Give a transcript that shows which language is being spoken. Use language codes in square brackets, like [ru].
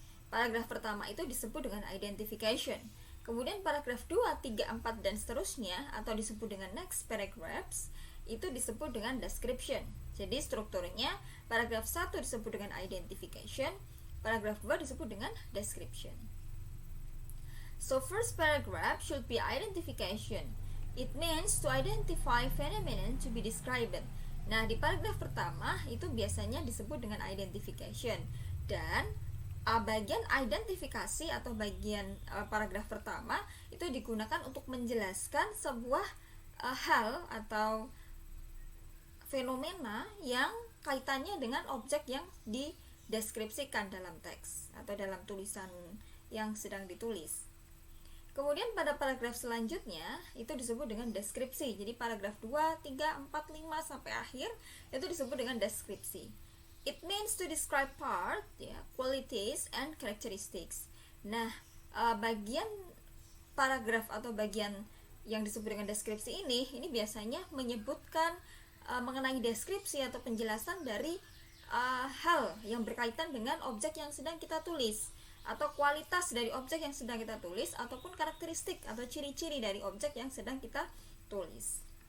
[id] Paragraf pertama itu disebut dengan identification. Kemudian paragraf 2, 3, 4 dan seterusnya atau disebut dengan next paragraphs itu disebut dengan description. Jadi strukturnya paragraf 1 disebut dengan identification, paragraf 2 disebut dengan description. [en] So first paragraph should be identification. It means to identify phenomenon to be described. [id] Nah, di paragraf pertama itu biasanya disebut dengan identification. Dan bagian identifikasi atau bagian paragraf pertama itu digunakan untuk menjelaskan sebuah hal atau fenomena yang kaitannya dengan objek yang dideskripsikan dalam teks atau dalam tulisan yang sedang ditulis. Kemudian pada paragraf selanjutnya itu disebut dengan deskripsi. Jadi paragraf 2, 3, 4, 5 sampai akhir itu disebut dengan deskripsi. [en] It means to describe part, ya, qualities and characteristics. [id] Nah, bagian paragraf atau bagian yang disebut dengan deskripsi ini biasanya menyebutkan mengenai deskripsi atau penjelasan dari hal yang berkaitan dengan objek yang sedang kita tulis, atau kualitas dari objek yang sedang kita tulis, ataupun karakteristik atau ciri-ciri dari objek yang sedang kita tulis.